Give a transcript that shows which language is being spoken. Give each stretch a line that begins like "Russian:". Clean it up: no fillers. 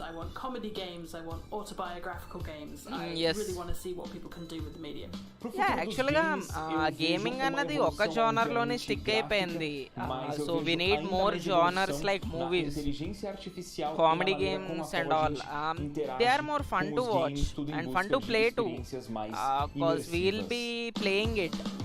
English: I want comedy games, I want autobiographical games. I Yes. really want to see what people can do with the medium.
Telugu: యాక్చువల్గా gaming అన్నది ఒక genre లోనే stick అయిపోయింది.
English: So we need more genres like movies, comedy games and all. They are more fun to watch and fun to play too, because we'll be playing it.